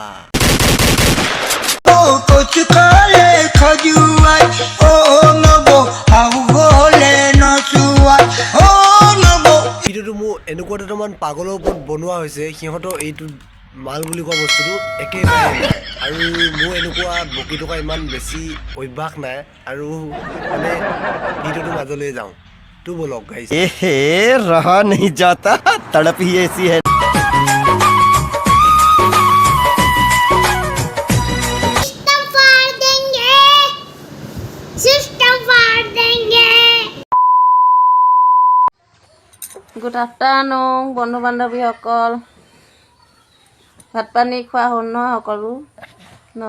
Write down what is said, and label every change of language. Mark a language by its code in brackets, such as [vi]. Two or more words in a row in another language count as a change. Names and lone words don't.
[as] ভিডিঅ'টো মোৰ এনেকুৱা দুটামান পাগলৰ ওপৰত বনোৱা হৈছে, সিহঁতৰ এইটো মাল বুলি কোৱা বস্তুটো একেবাৰে নাই। আৰু মোৰ এনেকুৱা বকি থকা ইমান বেছি অভ্যাস নাই, আৰু মানে ভিডিঅ'টোৰ মাজলৈ যাওঁ। তো বলক গাইছ। [hi] रहा नहीं जाता, तड़प ही ऐसी है। [en] good afternoon [as] বন্ধু বান্ধৱীসকল, ভাত পানী খোৱা হ'ল ন সকলো ন?